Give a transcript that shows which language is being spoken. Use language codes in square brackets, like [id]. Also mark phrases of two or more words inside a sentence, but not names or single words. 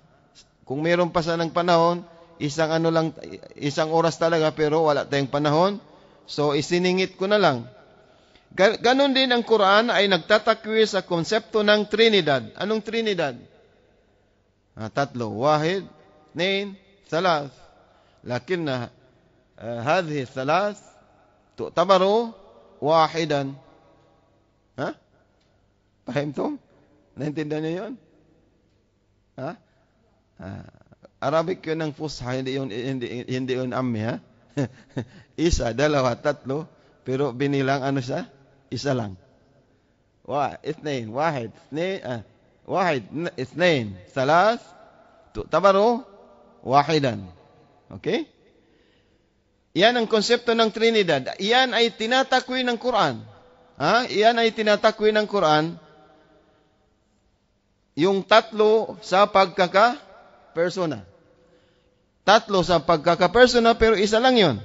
[tl] Kung mayroon pa sanang panahon, isang oras talaga pero wala tayong panahon. So isiningit ko na lang. Ganon din ang Quran ay nagtatakwi sa konsepto ng Trinidad. Anong Trinidad? Tatlo. [ar] Wahid, اثنين, ثلاث. لكن هذه الثلاث تعتبر واحدا. Ha? Fahimtum? [tl] Naintindihan niyo yun? Ha? Arabic yun ng Fusha, hindi yun ammi, ha? Isa, dalawa, tatlo, pero binilang ano siya? Isa lang. [ar] اثنين, واحد, اثنين, واحد, اثنين, ثلاث, تعتبر واحدا. [tl] Okay? Yan ang konsepto ng Trinidad. Iyan ay tinatakwi ng Quran. Iyan ay tinatakwi ng Quran. Yung tatlo sa pagkaka-persona. Tatlo sa pagkaka-persona pero isa lang yon.